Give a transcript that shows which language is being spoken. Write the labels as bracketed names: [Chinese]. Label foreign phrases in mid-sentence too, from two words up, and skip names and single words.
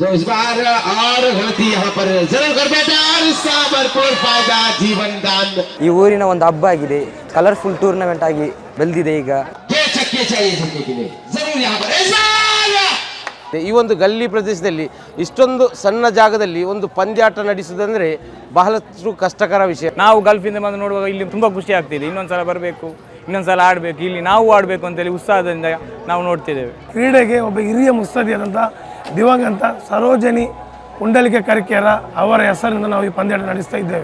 [Hindi] तो इस बार और गलती यहाँ पर जरूर कर बैठा और इसका भरपूर फायदा जीवन दान [Kannada] ಈ ಊರಿನ ಒಂದು ಹಬ್ಬ ಆಗಿದೆ. [English] colorful tournament [Kannada] ಆಗಿ ಬೆಳೆದಿದೆ ಈಗ. [Hindi] दो छक्के चाहिए जीतने के लिए जरूर यहाँ पर ऐसा [Kannada] ಈ ಒಂದು ಗಲ್ಲಿ ಪ್ರದೇಶದಲ್ಲಿ ಇಷ್ಟೊಂದು ಸಣ್ಣ ಜಾಗದಲ್ಲಿ ಒಂದು ಪಂದ್ಯಾಟ ನಡೆಸುವುದಂದ್ರೆ ಬಹಳಷ್ಟು ಕಷ್ಟಕರ ವಿಷಯ. ನಾವು ಗಲ್ಫಿಂದ ಬಂದು ನೋಡುವಾಗ ಇಲ್ಲಿ ತುಂಬ ಖುಷಿ ಆಗ್ತಿದೆ. ಇನ್ನೊಂದ್ಸಲ ಬರಬೇಕು, ಇನ್ನೊಂದ್ಸಲ ಆಡಬೇಕು, ಇಲ್ಲಿ ನಾವು ಆಡಬೇಕು ಅಂತೇಳಿ ಉತ್ಸಾಹದಿಂದ ನಾವು ನೋಡ್ತಿದ್ದೇವೆ. ಕ್ರೀಡೆಗೆ ಒಬ್ಬ ಹಿರಿಯ ಮುತ್ಸದ್ದಿಯಾದಂಥ ದಿವಂಗತ ಸರೋಜಿನಿ ಪುಂಡಲಿಕ ಕರಿಕೆರ ಅವರ ಹೆಸರಿನಿಂದ ನಾವು ಈ ಪಂದ್ಯಾಟ ನಡೆಸ್ತಾ ಇದ್ದೇವೆ.